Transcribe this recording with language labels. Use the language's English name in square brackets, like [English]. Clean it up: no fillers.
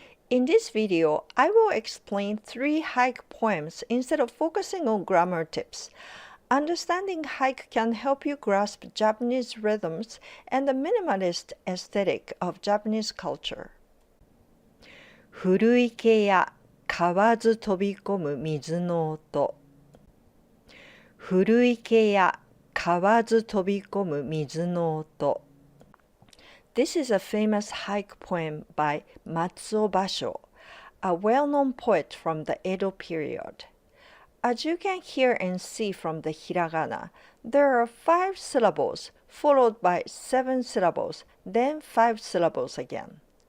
[English] In this video, I will explain 3 haiku poems instead of focusing on grammar tips. Understanding haiku can help you grasp Japanese rhythms and the minimalist aesthetic of Japanese culture. [Japanese] 古池や買わず飛び込む水の音。古池や買わず飛び込む水の音。 [English] This is a famous haiku poem by Basho, a well-known poet from the Edo period. As you can hear and see from the hiragana, there are 5 syllables followed by 7 syllables, then 5 syllables again.